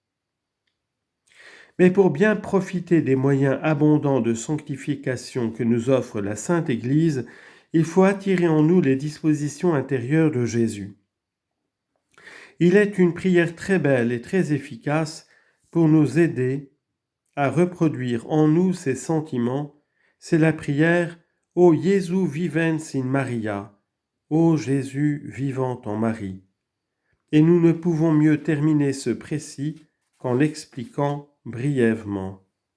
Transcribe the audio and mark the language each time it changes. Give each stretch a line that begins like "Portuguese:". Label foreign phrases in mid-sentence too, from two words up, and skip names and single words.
French: Mais pour bien profiter des moyens abondants de sanctification que nous offre la Sainte Église, il faut attirer en nous les dispositions intérieures de Jésus. Il est une prière très belle et très efficace pour nous aider à reproduire en nous ces sentiments, c'est la prière « Ô Jésus
Latin: vivens in Maria »,
French: ô Jésus vivant en Marie. Et nous ne pouvons mieux terminer ce précis qu'en l'expliquant brièvement.